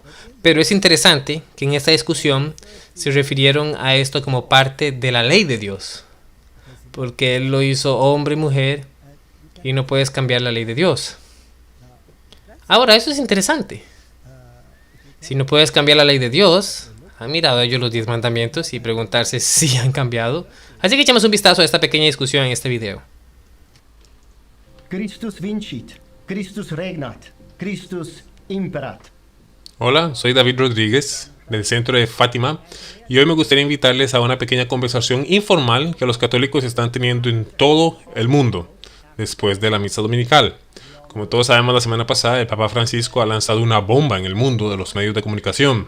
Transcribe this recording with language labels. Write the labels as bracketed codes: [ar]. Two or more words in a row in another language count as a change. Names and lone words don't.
[es] Pero es interesante que en esta discusión se refirieron a esto como parte de la ley de Dios, porque él lo hizo hombre y mujer y no puedes cambiar la ley de Dios. Ahora, eso es interesante. Si no puedes cambiar la ley de Dios, han mirado ellos los 10 mandamientos y preguntarse si han cambiado. Así que echamos un vistazo a esta pequeña discusión en este video. [la] Christus vincit, Christus regnat, Christus imperat. [es] Hola, soy David Rodríguez del Centro de Fátima y hoy me gustaría invitarles a una pequeña conversación informal que los católicos están teniendo en todo el mundo después de la misa dominical. Como todos sabemos, la semana pasada el Papa Francisco ha lanzado una bomba en el mundo de los medios de comunicación.